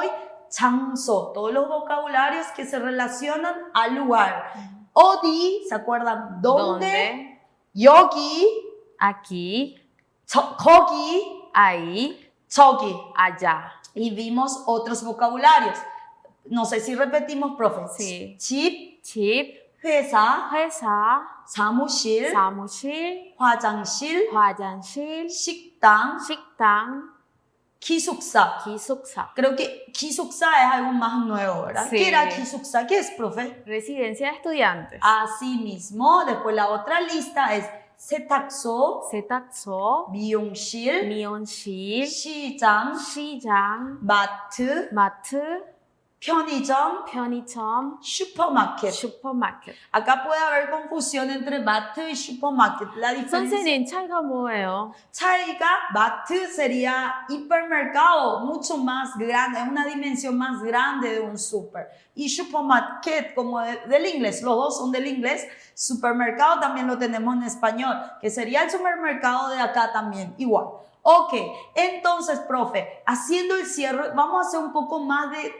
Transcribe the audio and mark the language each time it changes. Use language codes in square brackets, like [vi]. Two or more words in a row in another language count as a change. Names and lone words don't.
[es] 장소, todos los vocabularios que se relacionan al lugar. 어디, ¿se acuerdan? ¿Dónde? 여기, aquí, [ko] 거기, [es] ahí, [ko] 저기. [es] allá. Y vimos otros vocabularios. No sé si repetimos, profe. Sí. [ko] 집, 집, 회사, 회사, 사무실, 사무실, 화장실, 화장실, 식당, 식당, 기숙사. 기숙사. [es] Creo que 기숙사 es algo más nuevo, ¿verdad? Sí. ¿Qué era 기숙사? ¿Qué es, profe? Residencia de estudiantes. Así mismo. Después la otra lista es 세탁소, [ko] 세탁소, 미용실, 미용실, 시장, 시장, 마트, 마트, 편의점, 편의점, 슈퍼마켓. 슈퍼마켓. [es] Acá puede haber confusión entre 마트 y 슈퍼마켓. La diferencia. [ko] 선생님, 차이가 뭐예요? [es] 차이가 마트 sería hipermercado, mucho más grande, es una dimensión más grande de un super. Y supermarket, como del inglés, los dos son del inglés. Supermercado también lo tenemos en español, que sería el supermercado de acá también, igual. Ok, entonces, profe, haciendo el cierre, vamos a hacer un poco más de...